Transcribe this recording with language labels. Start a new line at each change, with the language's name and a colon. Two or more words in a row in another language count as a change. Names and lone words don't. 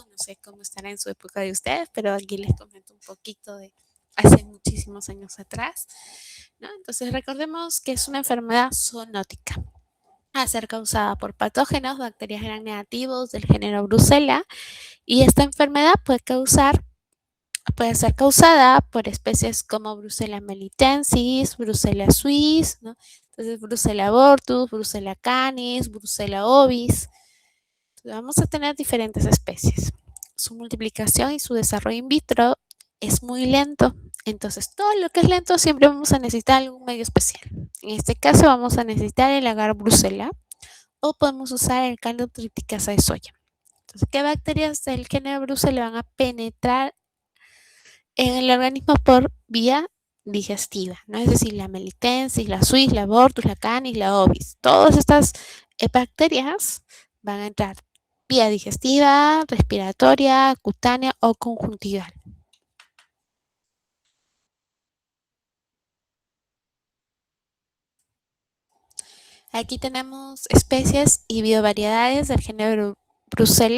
Spanish: No sé cómo estará en su época de ustedes, pero aquí les comento un poquito de hace muchísimos años atrás, ¿no? Entonces recordemos que es una enfermedad zoonótica a ser causada por patógenos, bacterias gram negativos del género Brucella, y esta enfermedad puede ser causada por especies como Brucella melitensis, Brucella suis, ¿no? Entonces Brucella abortus, Brucella canis, Brucella ovis. Entonces, vamos a tener diferentes especies. Su multiplicación y su desarrollo
Latin: in vitro
Spanish: es muy lento. Entonces, todo lo que es lento siempre vamos a necesitar algún medio especial. En este caso vamos a necesitar el agar Brucella o podemos usar el caldo triticasa de soya. Entonces, ¿qué bacterias del género Brucella van a penetrar en el organismo por vía digestiva, ¿no? Es decir, la melitensis, la suis, la abortus, la canis, la ovis. Todas estas bacterias van a entrar vía digestiva, respiratoria, cutánea o conjuntival. Aquí tenemos especies y biovariedades del género Brucella.